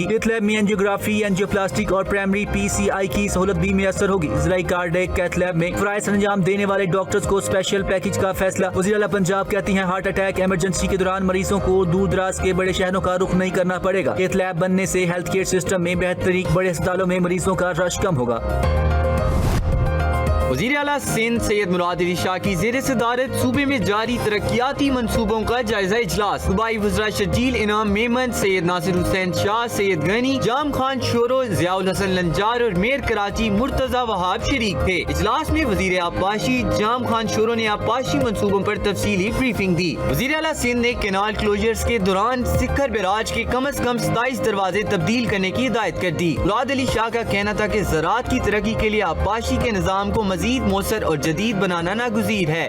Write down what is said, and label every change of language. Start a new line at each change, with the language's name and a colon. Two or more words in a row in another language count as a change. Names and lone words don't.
English: cath lab
Urdu: میں انجیوگرافی، انجیوپلاسٹک اور پرائمری PCI کی سہولت بھی میسر ہوگی. ذرائع
English: cardiac cath lab
Urdu: میں فرائض انجام دینے والے ڈاکٹرز کو
English: special package
Urdu: کا فیصلہ. وزیر اعلیٰ پنجاب کہتی ہیں,
English: heart attack emergency
Urdu: کے دوران مریضوں کو دور دراز کے بڑے شہروں کا رخ نہیں کرنا پڑے گا.
English: cath lab
Urdu: بننے سے
English: health care system
Urdu: میں بہتری، بڑے اسپتالوں میں مریضوں کا رش کم ہوگا. وزیر اعلیٰ سندھ سید مراد علی شاہ کی زیر صدارت صوبے میں جاری ترقیاتی منصوبوں کا جائزہ اجلاس. صوبائی وزرا شرجیل انعام میمن، سید ناصر حسین شاہ، سید غنی، جام خان شورو، ضیاء الحسن لنجار اور میئر کراچی مرتضیٰ وہاب شریک تھے. اجلاس میں وزیر آبپاشی جام خان شورو نے آبپاشی منصوبوں پر تفصیلی بریفنگ دی. وزیر اعلیٰ سندھ نے
English: canal closures
Urdu: کے دوران سکھر بیراج کے کم از کم 27 دروازے تبدیل کرنے کی ہدایت کر دی. مراد علی شاہ کا کہنا تھا کہ زراعت کی ترقی کے لیے آبپاشی کے نظام کو مزید مؤثر اور جدید بنانا ناگزیر ہے.